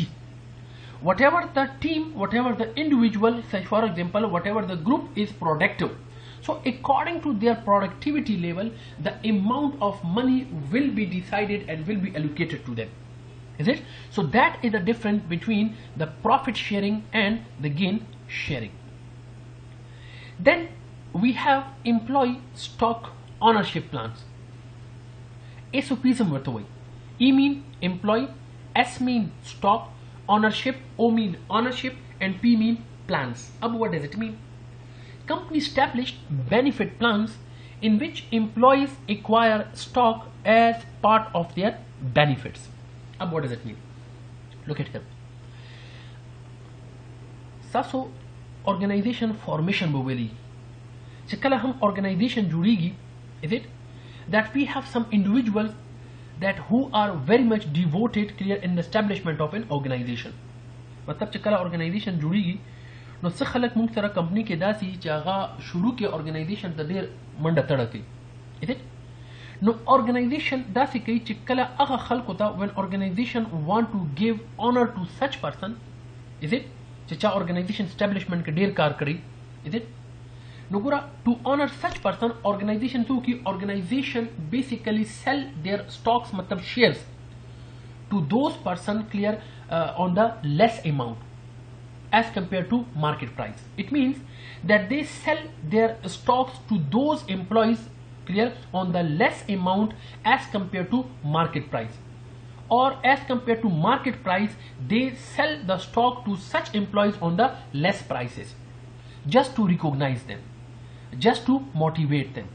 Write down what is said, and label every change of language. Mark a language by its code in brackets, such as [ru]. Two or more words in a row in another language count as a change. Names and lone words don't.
[en] Whatever the team, whatever the individual, say for example, whatever the group is productive, so according to their productivity level, the amount of money will be decided and will be allocated to them. Is it? So that is the difference between the profit sharing and the gain sharing. Then we have employee stock ownership plans. [ps] SOPs ورته وایي. [en] E mean employee, S mean stock, ownership, O mean ownership, and P mean plans. Ab what does it mean? Company established benefit plans in which employees acquire stock as part of their benefits. Ab what does it mean? Look at here. Saso organization formation بویلی. [ps] چې کله هم organization جوړیږي, [en] is it? That we have some individuals that who are very much devoted, clear, in the establishment of an organization. [ps] मतलब چې کله organization جوړیږي نو څه خلک موږ سره کمپنی کې داسي چې هغه شروع کې organization ته ډېر منډه تړه کوي, [en] is it? [ps] نو organization داسي کوي چې کله هغه خلکو ته [en] when organization want to give honor to such person, is it, [ps] چې چا organization establishment کې ډېر کار کړی, [en] is it? No, to honor such person, organization organization basically sell their stocks, matlab shares, to those person, clear, on the less amount as compared to market price. It means that they sell their stocks to those employees, clear, on the less amount as compared to market price, or as compared to market price they sell the stock to such employees on the less prices, just to recognize them, just to motivate them.